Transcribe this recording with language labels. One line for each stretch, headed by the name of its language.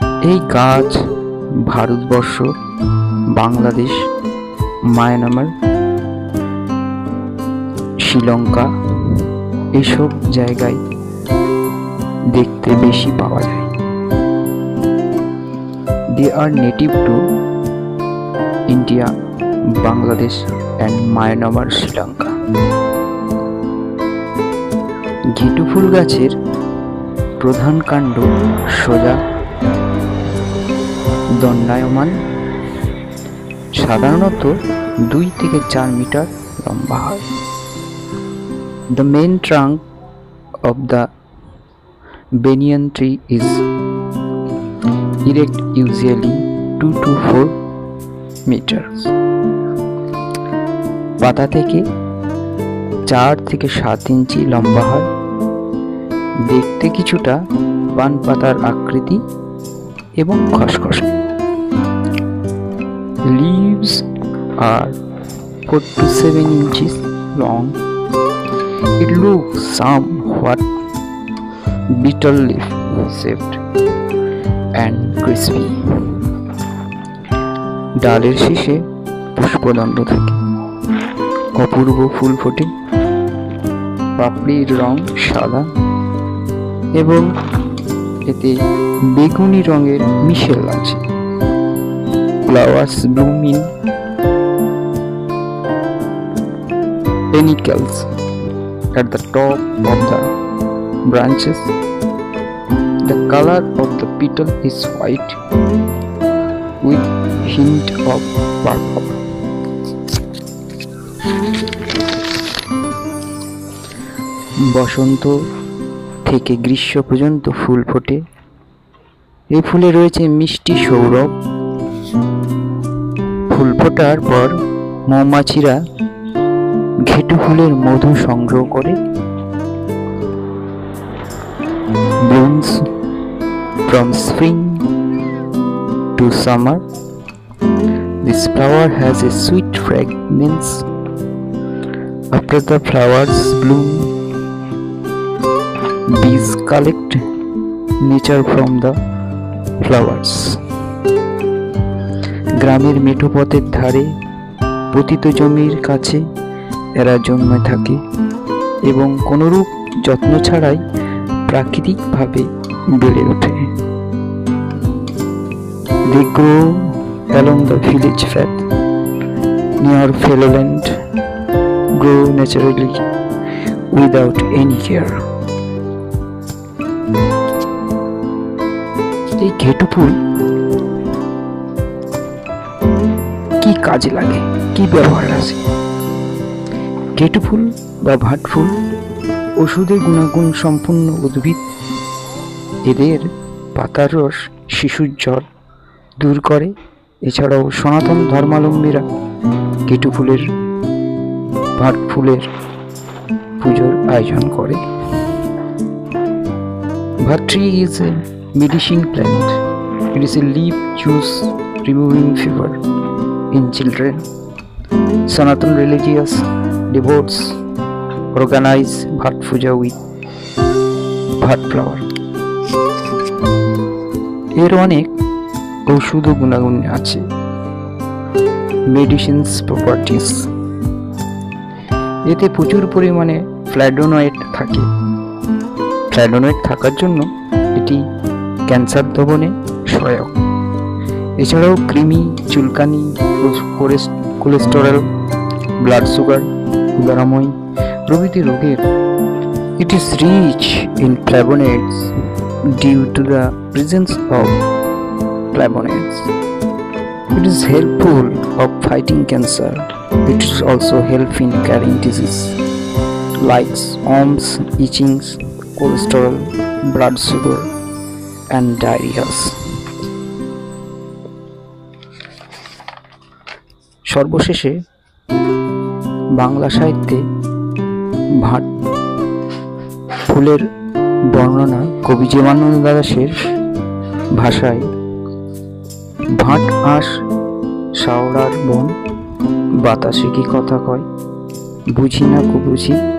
Bangla: এই গাছ ভারতবর্ষ, বাংলাদেশ, মায়ানমার, শ্রীলঙ্কা এইসব জায়গায় দেখতে বেশি পাওয়া যায়।
English: They are native to India, Bangladesh and Myanmar, Sri Lanka.
Bangla: ঘেটু ফুল গাছের প্রধান কাণ্ড সোজা, দণ্ডায়মান, সাধারণত 2 থেকে 4 মিটার লম্বা হয়।
English: The main trunk of the banyan tree is erect, usually 2 to 4 meters.
Bangla: পাতা থেকে 4 থেকে 7 ইঞ্চি লম্বা হয়। দেখতে কিছুটা পান পাতার আকৃতি এবং খসখসে।
English: Leaves are 4 to 7 inches long. It looks somewhat beetle leaf shaped and crispy.
Bangla: ডালের শীষে পুষ্পদণ্ড থাকে। অপূর্ব ফুল ফোটে। পাপড়ির রং সাদা এবং এতে বেগুনি রঙের মিশেল আছে।
English: Flowers bloom in panicles at the top of the branches. The color of the petal is white with hint of purple.
Bangla: বসন্ত থেকে গ্রীষ্ম পর্যন্ত ফুল ফোটে। এই ফুলে রয়েছে মিষ্টি সৌরভ। ফুল ফোটার পর মৌমাছিরা ঘেটু ফুলের মধু সংগ্রহ করে।
English: Blooms from spring to summer. This flower has a sweet fragrance. After the flowers bloom, bees collect nectar from the flowers.
Bangla: গ্রামের মেঠো পথের ধারে, পতিত জমির কাছে এরা জন্মে থাকে এবং কোনরূপ যত্ন ছাড়াই প্রাকৃতিকভাবে বেড়ে ওঠে।
English: They grow along the village path near fallow land, grow naturally without any care.
Bangla: এই ঘেটু ফুল কি কাজে লাগে, কি ব্যবহার আছে? ঘেটু ফুল বা ভাট ফুল ওষুধে গুণাগুণ সম্পন্ন উদ্ভিদ। এদের পাতার রস শিশুর জ্বর দূর করে। এছাড়াও সনাতন ধর্মাবলম্বীরা কেটু ফুলের, ভাট ফুলের পুজোর আয়োজন করে।
English: Bhat tree is a medicine plant. It is a leaf juice removing fever in children. Sanatan religious devotees organize Bhat puja with Bhat flower.
Bangla: এর অনেক ঔষধ গুণাগুণ আছে। মেডিসিনস প্রপার্টিস, এতে প্রচুর পরিমাণে ফ্ল্যাভোনয়েড থাকে। ফ্ল্যাভোনয়েড থাকার জন্য এটি ক্যান্সার দমনে সহায়ক। এছাড়াও কৃমি, চুলকানি, কোলেস্টেরল, ব্লাড সুগার, উদারাময় প্রভৃতি রোগের
English: it is rich in flavonoids due to the presence of flavonoids. It is helpful of fighting cancer. It is also help in carrying disease like worms, itchings, cholesterol, blood sugar and diarrhea.
Bangla: সর্বশেষে বাংলা সাহিত্যে ভাট ফুলের বর্ণনা কবি জীবনানন্দ দাশের ভাষায়, ভাট আঁশ শাওড়ার বন, বাতাসে কি কথা কয়, বুঝি না কুবুঝি,